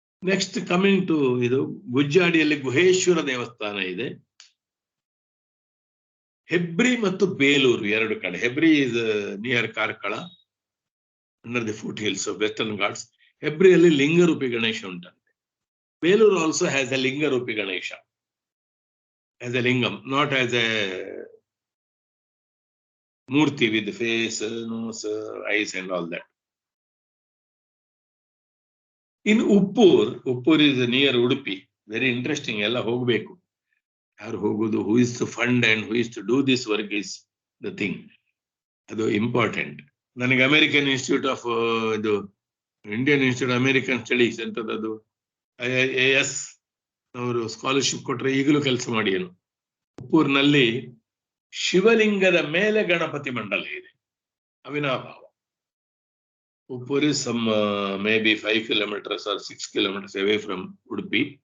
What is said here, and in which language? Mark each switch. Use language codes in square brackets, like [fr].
[en] next coming to [kn] ಇದು ಗುಜ್ಜಾಡಿಯಲ್ಲಿ ಗುಹೇಶ್ವರ ದೇವಸ್ಥಾನ ಇದೆ. ಹೆಬ್ರಿ ಮತ್ತು ಬೇಲೂರು 2 ಕಡೆ. [en] Hebri is near Karkala, under the foot hills of Western Ghats. [kn] ಹೆಬ್ರಿಯಲ್ಲಿ ಲಿಂಗರೂಪಿ Ganesha ಉಂಟಂತೆ. [en] Belur also has a ಲಿಂಗರೂಪಿ Ganesha, as a lingam, not as a murti with face, nose, eyes and all that. In Uppur is near Udupi. Very interesting, [kn] ella hogbeku. ಯಾರು ಹೋಗುದು, [en] who is to fund and who is to do this work is the thing. [kn] ಅದು important. ನನಗೆ American institute of ಇದು Indian institute American studies ಎಂತದ್ದು AIIS ಅವರು scholarship ಕೊಟ್ರೆ ಈಗಲೂ ಕೆಲಸ ಮಾಡಿ ಏನು. ಉಪ್ಪೂರಿನಲ್ಲಿ ಶಿವಲಿಂಗದ ಮೇಲೆ ಗಣಪತಿ ಮಂಡಲ ಇದೆ, ಅವಿನಾಭಾವ. [en] Uppur is some maybe 5 kilometers or 6 kilometers away from Udupi.